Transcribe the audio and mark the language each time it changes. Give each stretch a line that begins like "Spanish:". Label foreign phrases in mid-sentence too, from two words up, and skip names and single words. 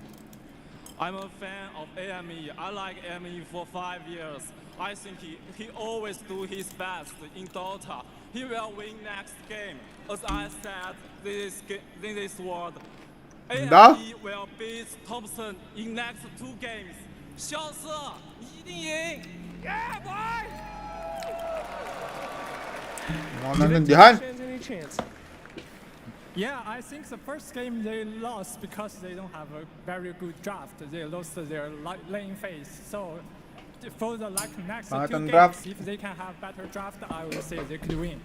English: I'm a fan of AME. I like AME for 5 years. I think he always do his best in Dota. He will win next game. As I said, this world, AME will beat Thompson in next 2 games.
Chinese: 小四一定赢
English: Yeah, boy!
Filipino: Ano nandihan?
English: Any chance? Yeah, I think the first game they lost because they don't have a very good draft. They lost their lane phase. So for the next two games, draft. if they can have better draft, I would say they could win.